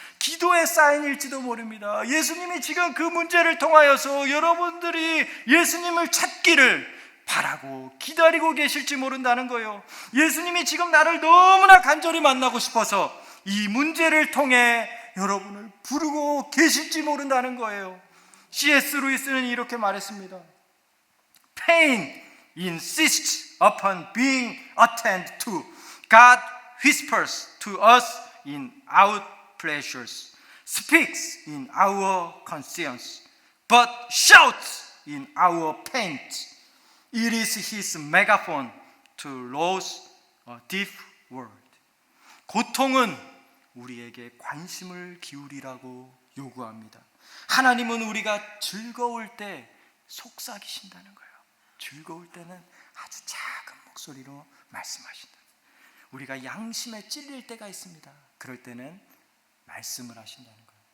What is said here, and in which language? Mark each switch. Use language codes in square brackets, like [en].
[ko] 기도의 사인일지도 모릅니다. 예수님이 지금 그 문제를 통하여서 여러분들이 예수님을 찾기를 바라고 기다리고 계실지 모른다는 거예요. 예수님이 지금 나를 너무나 간절히 만나고 싶어서 이 문제를 통해 여러분을 부르고 계실지 모른다는 거예요. C.S. 루이스는 이렇게 말했습니다. [en] Pain insists upon being attended to. God whispers to us in our pleasures, speaks in our conscience, but shouts in our pain. It is his megaphone to lose a deaf world. [ko] 고통은 우리에게 관심을 기울이라고 요구합니다. 하나님은 우리가 즐거울 때 속삭이신다는 거예요. 즐거울 때는 아주 작은 목소리로 말씀하신다. 우리가 양심에 찔릴 때가 있습니다. 그럴 때는 말씀을 하신다는 거예요.